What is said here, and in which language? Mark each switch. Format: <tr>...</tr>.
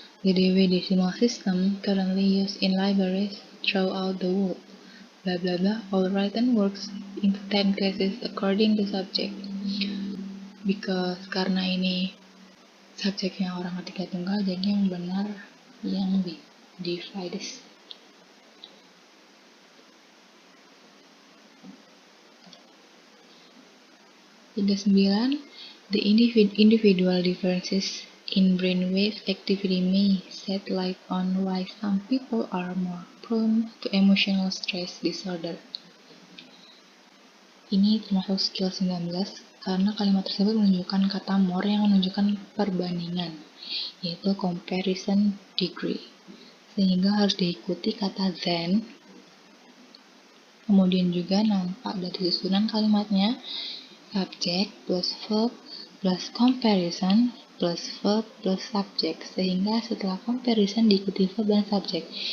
<en>The Dewey Decimal System currently used in libraries throughout the world. Blah blah blah. All written works into 10 classes according to subject.</en> <id>Because karena ini subjeknya orang ketiga tunggal, jadi yang benar yang B, divides. Tiga 9.</id> <en>The individual differences in brainwave activity may shed light on why some people are more prone to emotional stress disorder.</en> <id>Ini termasuk skill 19 karena kalimat tersebut menunjukkan kata more yang menunjukkan perbandingan, yaitu comparison degree. Sehingga harus diikuti kata than. Kemudian juga nampak dari susunan kalimatnya subject plus verb plus comparison plus verb plus subject, sehingga setelah comparison diikuti verb dan subject.</id>